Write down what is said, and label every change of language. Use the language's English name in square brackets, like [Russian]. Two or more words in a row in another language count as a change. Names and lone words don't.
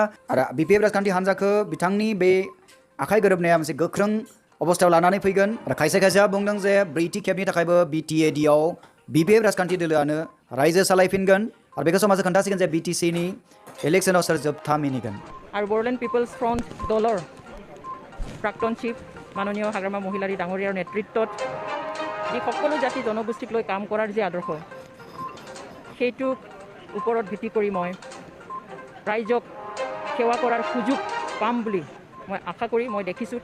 [Bodo] आरो BPF राजखान्थि हान्जाखौ बिथांनि बे आखाइ गोरोबनाया मोनसे गोख्रों अबस्थायाव लानानै फैगोन। आरो खायसे खायसेया बुंदों जे ब्रैथि खेबनि थाखायबो BTAD आव BPF राजखान्थि दोलोआनो रायजो सालायफिनगोन। आरो बेखौ समाजआ खोन्थासिगोन जे BTC नि इलेक्सनाव सोर जोबथा मिनिगोन। [Assamese] आरो बड'लेण्ड पिपल्स फ्रन्ट दলৰ প্ৰাক্তন চিফ মাননীয় হাগ্ৰামা মহিলাৰী ডাঙৰীয়াৰ নেতৃত্বত যি সকলো জাতি জনগোষ্ঠীক লৈ কাম কৰাৰ যি আদৰ্শ, সেইটোৰ ওপৰত ভিত্তি কৰি মই ৰাইজক সেৱা কৰাৰ সুযোগ পাম বুলি মই আশা কৰি মই দেখিছোঁ।